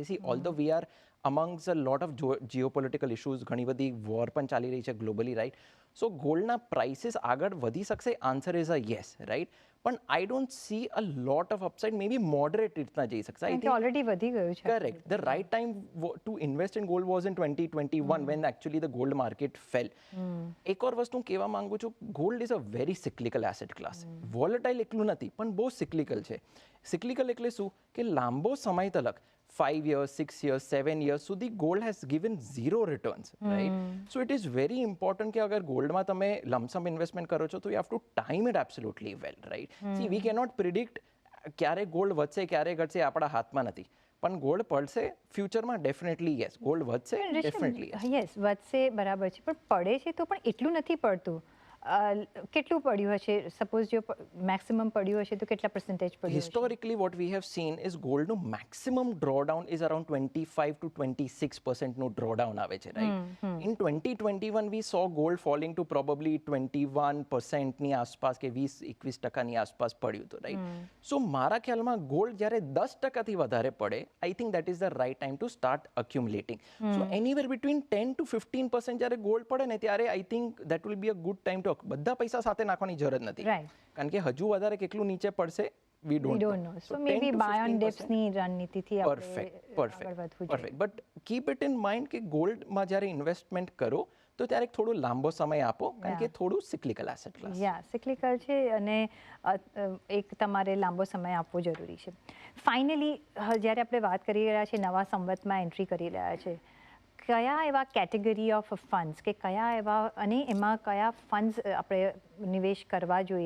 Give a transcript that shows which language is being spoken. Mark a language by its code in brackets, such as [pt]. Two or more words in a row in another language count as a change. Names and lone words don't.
[en] see all the we are amongst a lot of geopolitical issues, [gu] ઘણી બધી વોર પણ ચાલી રહી છે [en] globally, right? [gu] સો ગોલ્ડના પ્રાઇસીસ આગળ વધી શકશે? [en] answer is a yes, right? પણ I don't see a lot of upside, maybe moderate [gu] રીતના જઈ શકશે. [en] I think [gu] ઓલરેડી વધી ગયું છે. [en] કરેક્ટ. the right time to invest in gold વોઝ ઇન 2021 when actually the gold market fell. [gu] એક ઓર વસ્તુ હું કહેવા માંગુ છું, [en] gold is a very cyclical asset class. [gu] વોલેટાઇલ એકલું નથી પણ બહુ સિક્લિકલ છે. સિક્લિકલ એટલે શું કે લાંબો સમય તલક 5 years, 6 years, 7 years સુધી [en] gold has given zero returns, right? so it is very important [gu] કે અગર ગોલ્ડમાં તમે [en] lump sum investment [gu] કરો છો તો [en] you have to time it absolutely well, right? see we cannot predict [gu] ક્યારે ગોલ્ડ વધશે ક્યારે ઘટશે, આપણા હાથમાં નથી. પણ ગોલ્ડ પડશે ફ્યુચરમાં, [en] definitely yes. [gu] ગોલ્ડ વધશે, [en] definitely yes. [gu] યસ, વધશે, બરાબર છે, પણ પડે છે તો પણ એટલું નથી પડતું. કેટલું પડ્યું હશે? સપોઝ જો મેક્સિમમ પડ્યું હશે તો કેટલા પર્સન્ટેજ પડ્યું હશે? [en] Historically, what we have seen is gold no maximum drawdown is around 25 to 26% no drawdown [gu] આવે છે, [en] right? In 2021 we saw gold falling to probably 21% [gu] ની આસપાસ કે 20-21% ની આસપાસ પડ્યું હતું, [en] right? [gu] So મારા ખ્યાલમાં ગોલ્ડ જ્યારે 10% થી વધારે પડે, [en] I think that is the right time to start accumulating. So anywhere between 10 to 15% [gu] જ્યારે ગોલ્ડ પડે ને ત્યારે [en] I think that will be a good time to [gu] બધા પૈસા સાથે નાખવાની જરૂર નથી, [en] Right. [gu] કારણ કે હજુ વધારે કેટલું નીચે પડશે we [en] We don't don't know. So maybe 10 to buy on 15%. [gu] dips ની રણનીતિથી આપણે [en] Perfect, [gu] આગળ વધવું જોઈએ. [en] perfect. But keep it in mind [gu] કે ગોલ્ડમાં જ્યારે ઇન્વેસ્ટમેન્ટ કરો તો ત્યારે થોડો લાંબો સમય આપો, કારણ કે થોડું સિક્લિકલ એસેટ ક્લાસ. યા સિક્લિકલ છે અને એક તમારે લાંબો સમય આપવો જરૂરી છે. ફાઇનલી જ્યારે આપણે વાત કરી રહ્યા છીએ નવા સંવતમાં એન્ટ્રી કરી રહ્યા છે, કયા એવા [en] category of funds [gu] કે કયા એવા અને એમાં કયા ફંડ્સ આપણે નિવેશ કરવા જોઈએ?